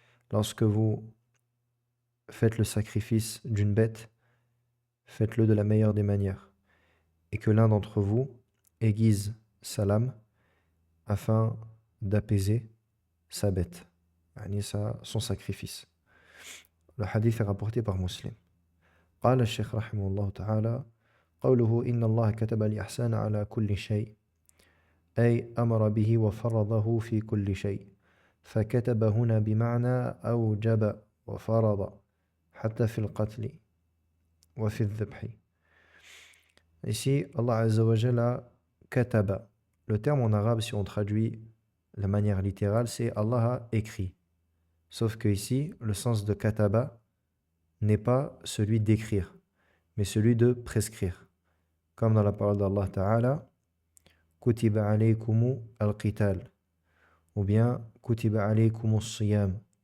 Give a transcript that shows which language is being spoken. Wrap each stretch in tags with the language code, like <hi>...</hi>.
<fr>Lorsque vous faites le sacrifice d'une bête, faites-le de la meilleure des manières. Et que l'un d'entre vous aiguise sa lame afin d'apaiser sa bête, son sacrifice. Le hadith est rapporté par Muslim.</fr> <ar>قال الشيخ رحمه الله تعالى: قوله إن الله كتب الإحسان على كل شيء، أي أمر به وفرضه في كل شيء. فكتب هنا بمعنى أوجب وفرض حتى في القتل وفي الذبح.</ar> <fr>Ici, Allah Azza wa Jalla kataba. Le terme en arabe, si on traduit la manière littérale, c'est Allah a écrit. Sauf que ici, le sens de kataba n'est pas celui d'écrire, mais celui de prescrire. Comme dans la parole d'Allah Ta'ala,</fr> <ar>Kutiba alaykumu al-qital,</ar> <fr>ou bien</fr> <ar>Kutiba alaykumu as-siyam.</ar>